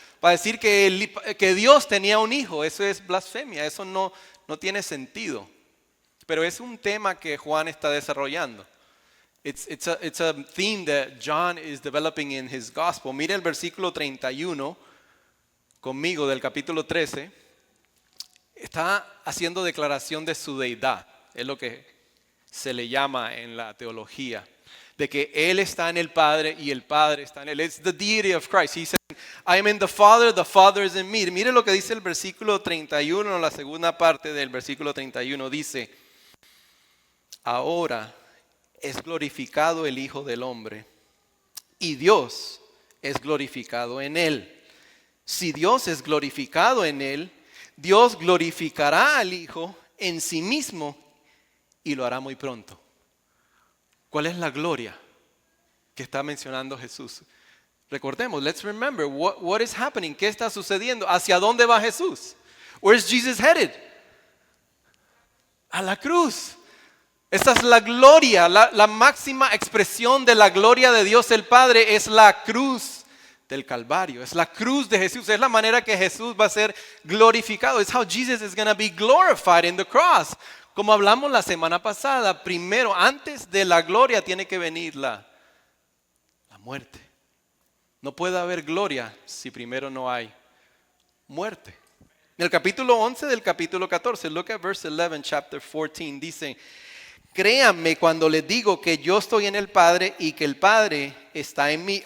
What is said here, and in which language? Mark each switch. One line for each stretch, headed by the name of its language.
Spanish: Para decir que Dios tenía un hijo. Eso es blasfemia. Eso no tiene sentido. Pero es un tema que Juan está desarrollando.
English: It's a theme that John is developing in his gospel.
Spanish: Mire el versículo 31 conmigo del capítulo 13. Está haciendo declaración de su deidad. Es lo que se le llama en la teología. De que Él está en el Padre y el Padre está en Él.
English: It's the deity of Christ. He said, I am in the Father is in me.
Spanish: Mire lo que dice el versículo 31, la segunda parte del versículo 31. Dice, ahora es glorificado el Hijo del Hombre y Dios es glorificado en Él. Si Dios es glorificado en Él, Dios glorificará al Hijo en sí mismo y lo hará muy pronto. ¿Cuál es la gloria que está mencionando Jesús? Recordemos,
English: let's remember what is happening.
Spanish: ¿Qué está sucediendo? ¿Hacia dónde va Jesús?
English: Where's Jesus headed?
Spanish: A la cruz. Esa es la gloria, la máxima expresión de la gloria de Dios el Padre es la cruz del Calvario. Es la cruz de Jesús. Es la manera que Jesús va a ser glorificado.
English: It's how Jesus is going to be glorified in the cross.
Spanish: Como hablamos la semana pasada, primero, antes de la gloria tiene que venir la muerte. No puede haber gloria si primero no hay muerte. En el capítulo 11 del capítulo 14,
English: look at verse 11, chapter 14,
Spanish: dice, créanme cuando les digo que yo estoy en el Padre y que el Padre está en mí.